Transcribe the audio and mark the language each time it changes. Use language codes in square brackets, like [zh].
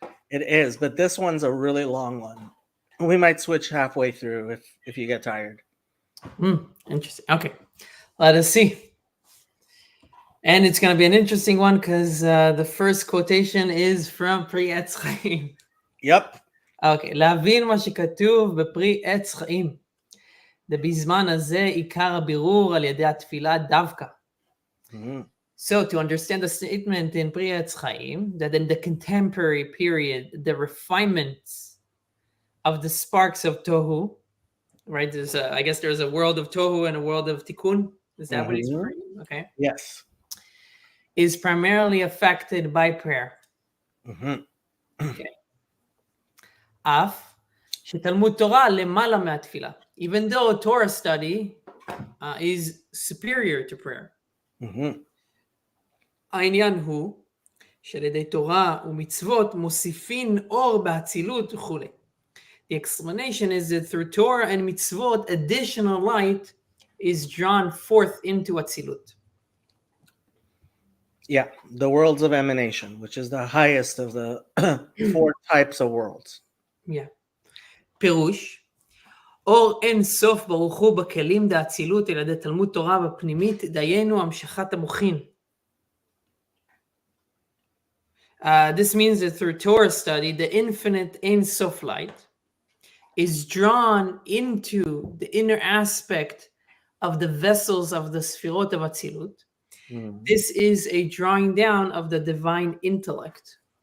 [en] It is, but this one's a really long one. We might switch halfway through if you get tired. Interesting. Okay, let us see. And it's going to be an interesting one because the first quotation is from Pri Etz Chaim. Yep. [he] אוקיי, להבין מה שכתוב בפרי עץ חיים. ובזמן הזה עיקר הבירור על ידי התפילה דווקא. [en] So to understand the statement in Pri Etz Chaim, that in the contemporary period, the refinements of the sparks of Tohu, right? I guess there's a world of Tohu and a world of Tikkun. Is that what he's referring to? Okay. Yes. Is primarily affected by prayer. Okay. [he] אף שתלמוד תורה למעלה מהתפילה. [en] Even though Torah study is superior to prayer. [he] העניין הוא שעל ידי תורה ומצוות מוסיפין אור באצילות וכו'. [en] The explanation is that through Torah and mitzvot, additional light is drawn forth into Atzilut. Yeah, the worlds of emanation, which is the highest of the 4 types of worlds. Yeah. [he] פירוש, אור אין סוף ברוך הוא בכלים דאצילות על ידי תלמוד תורה בפנימית, דיינו המשכת המוחין. [en] This means that through Torah study, the infinite Ein Sof light is drawn into the inner aspect of the vessels of the Sfirot of Atzilut. This is a drawing down of the divine intellect.